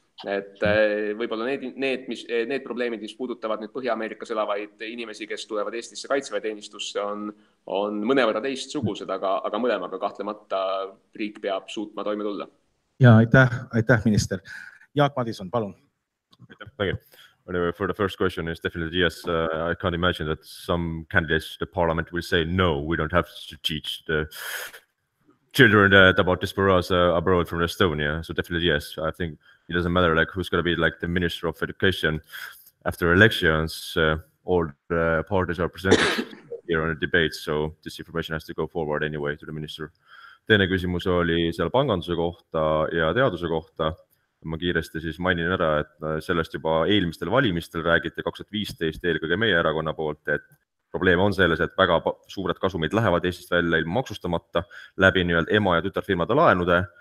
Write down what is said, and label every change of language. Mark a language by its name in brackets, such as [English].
[Estonian] Et võib-olla need probleemid, mis puudutavad nüüd Põhja-Ameerikas elavaid inimesi, kes tulevad Eestisse kaitseväeteenistusse, on mõnevõrra teistsugused, aga mõlemaga kahtlemata riik peab suutma toime tulla. Ja, aitäh, minister. Jaak Madison, palun. [English] Thank you. Anyway, for the first question is definitely yes. I can't imagine that some candidates to the parliament will say, no, we don't have to teach the children about diasporas abroad from Estonia. So definitely yes. I think it doesn't matter like who's going to be like the Minister of Education after elections. All the parties are presented here on the debate. So this information has to go forward anyway to the minister. [Estonian] Teine küsimus oli seal panganduse kohta ja teaduse kohta. Ma kiiresti siis mainin ära, et sellest juba eelmistel valimistel räägiti 2015 eelkõige meie erakonna poolt, et probleem on selles, et väga suured kasumid lähevad Eestist välja ilma maksustamata läbi nii-öelda ema- ja tütarfirmade laenude.